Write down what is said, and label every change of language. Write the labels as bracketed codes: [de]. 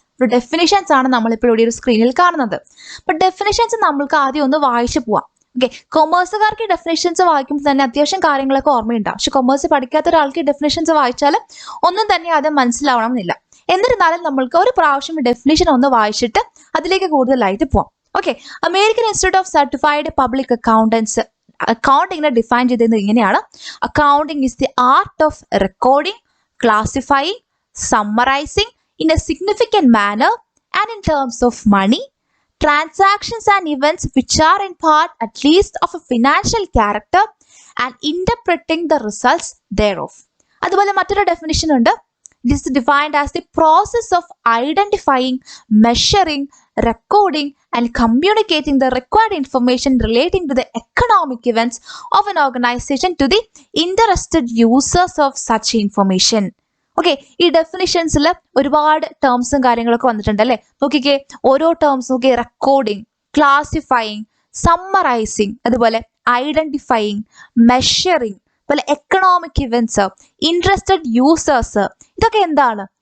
[ml] ഒരു ഡെഫിനിഷൻസ് ആണ് നമ്മളിപ്പോൾ ഇവിടെ ഒരു സ്ക്രീനിൽ കാണുന്നത്. അപ്പൊ ഡെഫിനിഷൻസ് നമ്മൾക്ക് ആദ്യം ഒന്ന് വായിച്ചു പോവാം. ഓക്കെ, കൊമേഴ്സുകാർക്ക് ഈ ഡെഫിനിഷൻസ് വായിക്കുമ്പോൾ തന്നെ അത്യാവശ്യം കാര്യങ്ങളൊക്കെ ഓർമ്മയുണ്ടാവും. പക്ഷെ കൊമേഴ്സ് പഠിക്കാത്ത ഒരാൾക്ക് ഈ ഡെഫിനിഷൻസ് വായിച്ചാൽ ഒന്നും തന്നെ അത് മനസ്സിലാവണം എന്നില്ല. എന്നിരുന്നാലും നമ്മൾക്ക് ഒരു പ്രാവശ്യം ഡെഫിനിഷൻ ഒന്ന് വായിച്ചിട്ട് അതിലേക്ക് കൂടുതലായിട്ട് പോവാം. Okay, American institute of certified public accountants അക്കൗണ്ടിങ്ങിനെ define ചെയ്തത് ഇങ്ങനെയാണ്: [en] Accounting is the art of recording, classifying, summarising in a significant manner and in terms of money, transactions and events which are in part at least of a financial character and interpreting the results thereof. [ml] അതുപോലെ മറ്റൊരു definition ഉണ്ട്. [en] It is defined as the process of identifying, measuring, recording and communicating the required information relating to the economic events of an organization to the interested users of such information. [ml] Okay, ഈ ഡെഫിനിഷൻസിൽ ഒരുപാട് ടേംസും കാര്യങ്ങളൊക്കെ വന്നിട്ടുണ്ട് അല്ലേ. നോക്കിക്കേ, ഓരോ terms നോക്കി: recording, classifying, summarising, അതുപോലെ identifying, measuring, അതുപോലെ എക്കണോമിക് ഇവന്റ്സ്, ഇൻട്രസ്റ്റഡ് യൂസേഴ്സ്. ഇതൊക്കെ എന്താണ്?